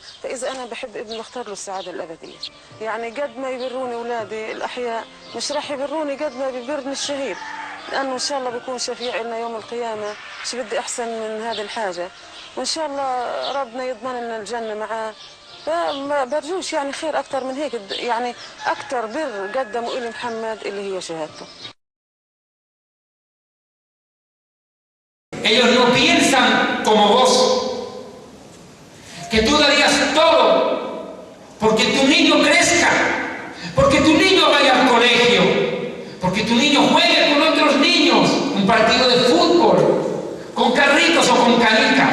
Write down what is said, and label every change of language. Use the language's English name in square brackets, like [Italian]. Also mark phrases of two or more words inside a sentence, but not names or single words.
[Arabic] فإذا أنا بحب ابني بختار له السعادة الأبدية. يعني قد ما يبروني أولادي الأحياء مش راح يبروني قد ما بيبرني الشهيد، لأنه إن شاء الله بيكون شفيع لنا يوم القيامة. مش بدي أحسن من هذه الحاجة، وإن شاء الله ربنا يضمن لنا الجنة معاه. فما برجوش يعني خير أكثر من هيك، يعني أكثر بر قدموا إلي محمد اللي هي شهادته. [Spanish] Ellos no piensan como vos, que tú darías todo porque tu niño crezca, porque tu niño vaya al colegio, porque tu niño juegue con otros niños, un partido de fútbol, con carritos o con canicas.